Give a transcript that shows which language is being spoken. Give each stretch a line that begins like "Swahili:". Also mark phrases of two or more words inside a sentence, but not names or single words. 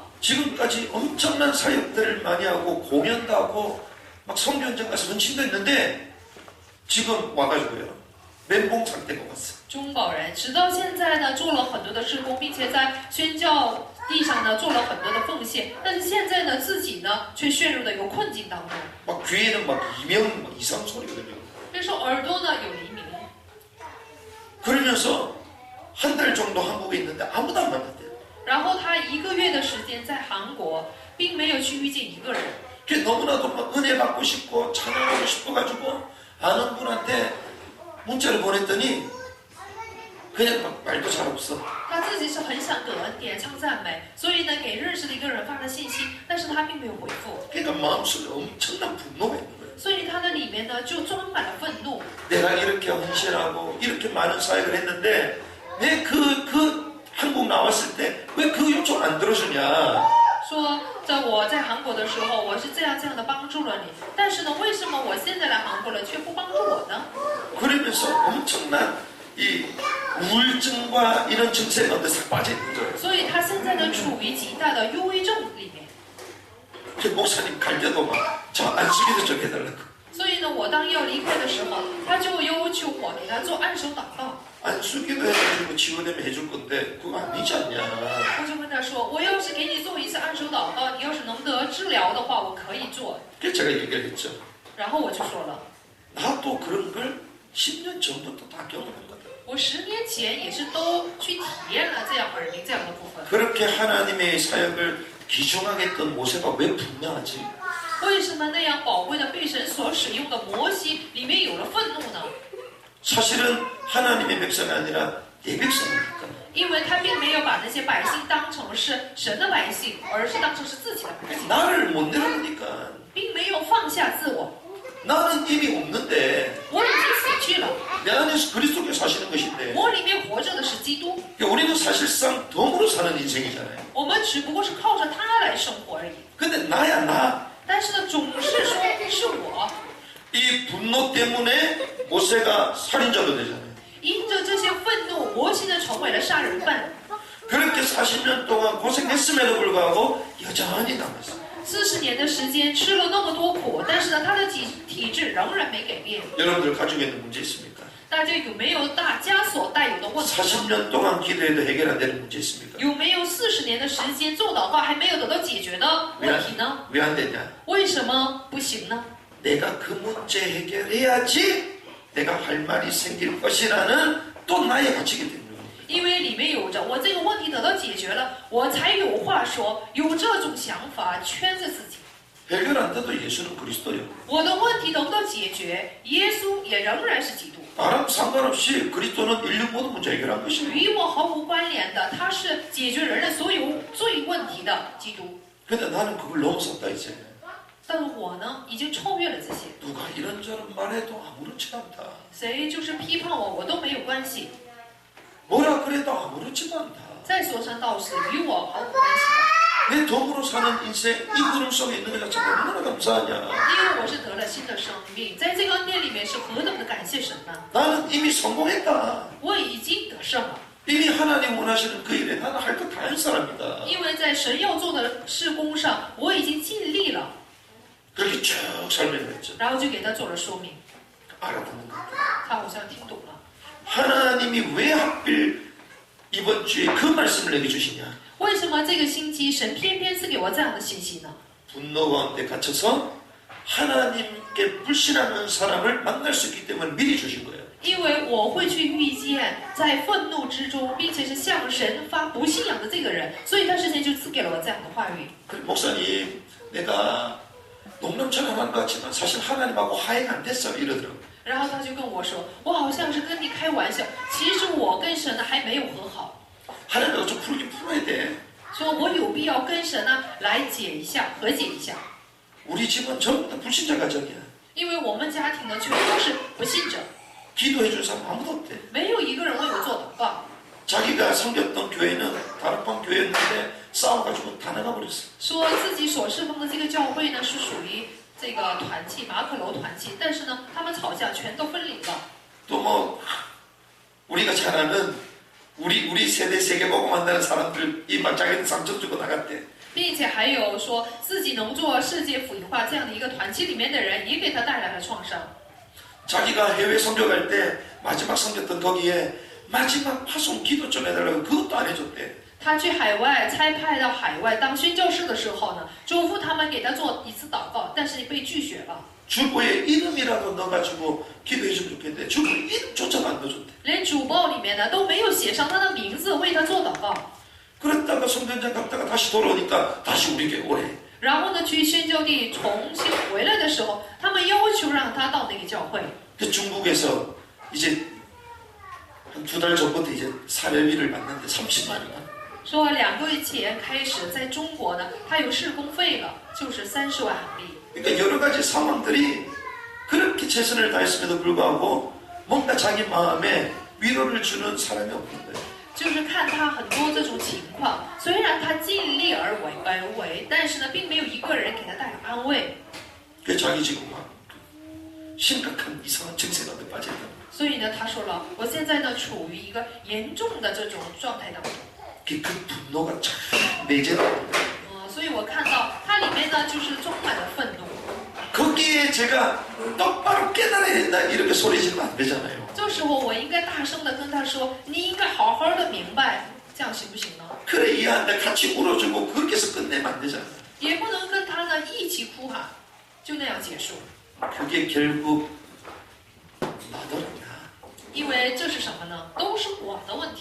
Korean: 지금까지 엄청난 사역들을 많이 하고 공연도 하고 막 선교 현장 가서 헌신도 했는데 지금 와가지고요, 멘붕 상태가 왔어.
Chinese: 中保人直到现在呢，做了很多的事工，并且在宣教地上呢做了很多的奉献，但是现在呢，自己呢却陷入的有困境当中。
Korean: 막 귀에는 막 이명 막 이상 소리가 들려요.
Chinese: 所以说耳朵呢有黎明，
Korean: 그러면서 한 달 정도 한국에 있는데 아무도 안 만났대요.
Chinese: 然后他1个月的时间在韩国，并没有去遇见一个人。
Korean: 그게 너무나도 막 은혜 받고 싶고 찬양하고 싶어가지고 아는 분한테 문자를 보냈더니 그냥 막 말도 잘 없어.
Chinese: 他自己是很想得恩典、唱赞美，所以呢，给认识的一个人发了信息，但是他并没有回复，
Korean: 그러니까 마음속에 엄청난 분노가 있는 거예요.
Chinese: 所以他的里面呢就装满了愤怒。
Korean: 내가 이렇게 헌신하고 이렇게 많은 사역을 했는데 왜 그 한국 나왔을 때 왜 그 요청 안 들어주냐?
Chinese: 说，我在韩国的时候，我是这样的帮助了你，但是呢，为什么我现在来韩国了却不帮助我呢？
Korean: 그러면서 엄청난 이 우울증과 이런 증세가 어디서 빠져 있는 거예요.
Chinese: 所以他现在呢处于极大的忧郁症里面。
Korean: 그 목사님 갈 때도 막 저 안수기도 좀 해달라고.
Chinese: 所以呢，我当要离开的时候，他就要求我给他做按手祷告。
Korean: 안수기도 해가지고 치유되면 해줄 건데 그거 아니지 않냐?
Chinese: 我就跟他说，我要是给你做一次按手祷告，你要是能得治疗的话，我可以做。
Korean: 그래서 제가 얘기를 했죠.
Chinese: 然后我就说了，
Korean: 나도 그런 걸 10년 전부터 다 경험한 거다.
Chinese: 我10年前也是都去体验了这样耳鸣这样的部分。
Korean: 그렇게 하나님의 사역을 귀중하게 했던 모세가 왜 분명하지?
Chinese: 为什么那样宝贵的被神所使用的摩西里面有了愤怒呢？
Korean: 사실은 하나님의 백성이 아니라 내 백성이니까.
Chinese: 因为他并没有把那些百姓当成是神的百姓，而是当成是自己的百姓，
Korean: 나를 못 내려보니까
Chinese: 并没有放下自我。
Korean: 나는 이미 없는데
Chinese: 我已经死去了，
Korean: 내 안에서 그리스도께 사시는 것인데
Chinese: 我里面活着的是基督，
Korean: 우리는 사실상 덤으로 사는 인생이잖아요.
Chinese: 我们只不过是靠着他来生活而已。
Korean: 근데 나야 나.
Chinese: 但是呢，总是说是我，
Korean: 이 분노 때문에 모세가 살인자도 되잖아요.
Chinese: 因着这些愤怒，摩西呢成为了杀人犯。
Korean: 그렇게 40년 동안 고생했음에도 불구하고 여전히 남았어요.
Chinese: 40 年的时间吃了那么多苦，但是呢，他的体质仍然没改变。
Korean: 여러분들 가지고 있는 문제 있습니까?
Chinese: 大家有没有大家所带有的问题呢？
Korean: 40년 동안 기도해도 해결 안 되는 문제 있습니까?
Chinese: 有没有40年的时间做祷告还没有得到解决的问题呢？
Korean: 왜 안 되냐?
Chinese: 为什么不行呢？
Korean: 내가 그 문제 해결해야지 내가 할 말이 생길 것이라는 또 나의 가치가 되는 거예요.
Chinese: 因为里面有着我这个问题得到解决了，我才有话说，有这种想法圈着自己。
Korean: 해결 안 돼도 예수는 그리스도요.
Chinese: 我的问题得不到解决，耶稣也仍然是基督。
Korean: 나랑 상관없이 그리스도는 인류 모든 문제 해결한 것이에요.
Chinese: 与我毫无关联的，他是解决人类所有罪问题的基督。
Korean: 근데 나는 그걸 넘어섰다 이제.
Chinese: 但是我呢，已经超越了这些。
Korean: 누가 이런저런 말해도 아무렇지도 않다.
Chinese: 谁就是批判我，我都没有关系。
Korean: 뭐라 그래도 아무렇지도 않다.
Chinese: 在说三道四与我毫无关系
Korean: 내 덤으로 사는 인생 이 흐름 속에 있는 것 자체가 얼마나 감사하냐.
Chinese: 的，因为我是得了新的生命，在这个恩典里面是何等的感谢神呢！
Korean: 나는 이미 성공했다.
Chinese: 我已经得胜了，
Korean: 이미 하나님 원하시는 그 일에 나는 할 것 다 한 사람이다.
Chinese: 因为在神要做的事工上，我已经尽力了。
Korean: 그렇게 쭉 설명을 했죠.
Chinese: 然后就给他做了说明，
Korean: 알아듣는 거.
Chinese: 他好像听懂了。
Korean: 하나님이 왜 하필 이번 주에 그 말씀을 내게 주시냐.
Chinese: 为什么这个星期神偏偏赐给我这样的信息呢？
Korean: 분노 가운데 갇혀서 하나님께 불신하는 사람을 만날 수 있기 때문에 미리 주신 거예요.
Chinese: 因为我会去遇见在愤怒之中，并且是向神发不信仰的这个人，所以他事先就赐给了我这样的话语。
Korean: 그 목사님, 내가 농담처럼 한 것 같지만 사실 하나님하고 화해가 안 됐어요. 이러더라고요.
Chinese: 然后他就跟我说，我好像是跟你开玩笑，其实我跟神呢还没有和好，
Korean: 하나님하고 좀 풀긴 풀어야 돼.
Chinese: 说我有必要跟神呢来解一下，和解一下，
Korean: 우리 집은 전부 다 불신자 가정이야.
Chinese: 因为我们家庭呢全都是不信者，
Korean: 기도해 준 사람 아무도 없대.
Chinese: 没有一个人为我做祷告。
Korean: 자기가 섬겼던 교회는 다락방 교회였는데 싸워가지고 다 나가버렸어.
Chinese: 说自己所侍奉的这个教会呢是属于这个团契马可楼团契，但是呢他们吵架全都分离了。
Korean: 또 뭐 우리가 잘 아는 우리 세대 세계보고 만나는 사람들 이막 자기는 상처 주고 나갔대.
Chinese: 并且还有说自己能做世界福音化这样的一个团契里面的人，也给他带来了创伤。
Korean: 자기가 해외 선교 갈 때 마지막 섬겼던 거기에 마지막 파송 기도 좀 해달라고 그것도 안 해줬대.
Chinese: 他去海外差派到海外当宣教士的时候呢，嘱咐他们给他做一次祷告，但是被拒绝了。
Korean: 주보에 이름이라도 넣어가지고 기도해주면 좋겠는데 주보에 이름조차도 안 넣어줬대.
Chinese: 连主报里面呢都没有写上他的名字为他做祷告。
Korean: 그랬다가 성전장 갔다가 다시 돌아오니까 다시 우리 교회 오래.
Chinese: 然后呢，去宣教地重新回来的时候，他们要求让他到那个教会。
Korean: 그 중국에서 이제 한 2달 전부터 이제 사례비를 받는데 30만 원.
Chinese: 说2个月前开始，在中国呢，他有事工费了，就是30万韩币。
Korean: 그러니까 여러 가지 상황들이 그렇게 최선을 다했음에도 불구하고 뭔가 자기 마음에 위로를 주는 사람이 없는 거예요.
Chinese: 就是看他很多这种情况，虽然他尽力而为，但是呢，并没有一个人给他带来安慰。
Korean: 그 자기 지금 막 심각한 이상한 증세 가운데 빠져 있다.
Chinese: 所以呢，他说了，我现在呢处于一个严重的这种状态当中。
Korean: 그 분노가 참 내재다.
Chinese: 所以我看到它里面呢就是充满了愤怒。
Korean: 거기에 제가 똑바로 깨달아야 된다 이렇게 소리 지르면 안 되잖아요.
Chinese: 这时候我应该大声的跟他说，你应该好好的明白，这样行不行呢？
Korean: 그래 이해한다 같이 울어주고 그렇게 해서 끝내면 안 되잖아요.
Chinese: 也不能跟他呢一起哭喊，就那样结束。
Korean: 그게 결국 나더랍니다.
Chinese: 因为这是什么呢？都是我的问题。